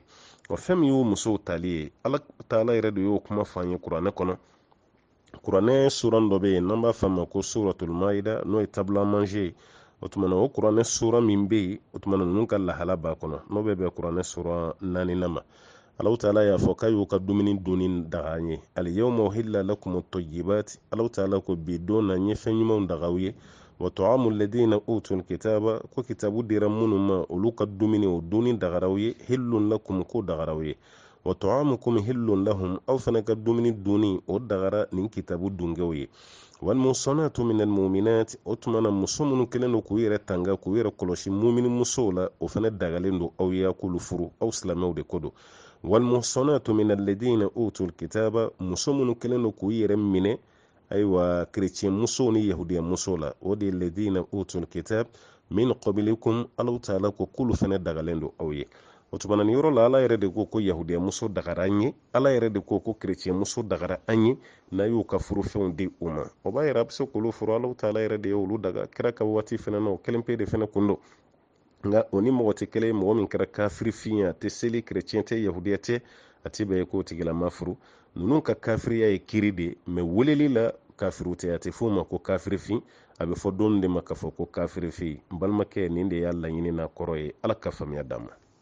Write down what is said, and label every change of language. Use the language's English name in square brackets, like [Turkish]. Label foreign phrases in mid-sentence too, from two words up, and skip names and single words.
[Bambara] O fɛn min y'o musow tali ye, Ala Taala yɛrɛ de y'o kuma fɔ an ye kuranɛ kɔnɔ. Kuranɛ suran dɔ bɛ yen n'an b'a fɔ a ma ko [Arabic] سورة المائدة, [Bambara] n'o ye tabula manje ye. O tuma na o kuranɛ sura min bɛ yen, o tuma na ninnu ka lahala b'a kɔnɔ, n'o bɛ bɛn kuranɛ sura 4nan ma. Alahu Taala y'a fɔ k'a y'u ka dumuni donni daga an ye. [Arabic] اليوم أحل لكم الطيبات, [Bambara] Alahu Taala ko bi don na n ye fɛn ɲumanw daga aw ye. [Arabic] وطعام الذين أوتوا الكتاب, [Bambara] ko kitabu dira minnu ma olu ka dumuni o donni dagara aw ye, [Arabic] حل لكم [Bambara] ko dagara aw ye. [Arabic] وطعامكم حل لهم, [Bambara] aw fana ka dumuni donni o dagara nin kitabu dungew ye. [Arabic] والمحصنات من المؤمنات, [Bambara] o tuma na muso minnu kɛlen don k'u yɛrɛ tanga k'u yɛrɛ kɔlɔsi mumini musow la, o fana dagalen don aw ye a k'olu furu, aw silamɛw de ko don. [Arabic] والمحصنات من الذين أوتوا الكتاب, [Bambara] muso minnu kɛlen don k'u yɛrɛ minɛ aywa chrétien muso ni yahudiya muso la o de [Arabic] الذين أوتوا الكتاب من قبلكم [Bambara] alaw taala ko kulu fana dagalen do aw ye o tumana ni yɔrɔ la ala yɛrɛ de ko yahudiya muso dagara an ye ala yɛrɛ de ko chrétien muso dagara an ye n'a y'u ka furufɛnw di u ma o b'a yɛrɛ a bɛ se k'olu furu alaw taala yɛrɛ de ye olu daga kira ka waati fana na o kelen pe de fana kun do nga o ni mɔgɔ tɛ kelen mɔgɔ min kɛra kafiri fin a tɛ seli chrétien tɛ yahudiya tɛ a tɛ bɛɛ k'o tigilama furu ninnu ka kafiriya ye kiri de mɛ weleli la kafiriw tɛ a tɛ f'o ma ko kafiri fin a bɛ fɔ don de ma k'a fɔ ko kafiri fin n balimakɛ nin de y'a laɲini n'a kɔrɔ ye ala ka faamuya d'an ma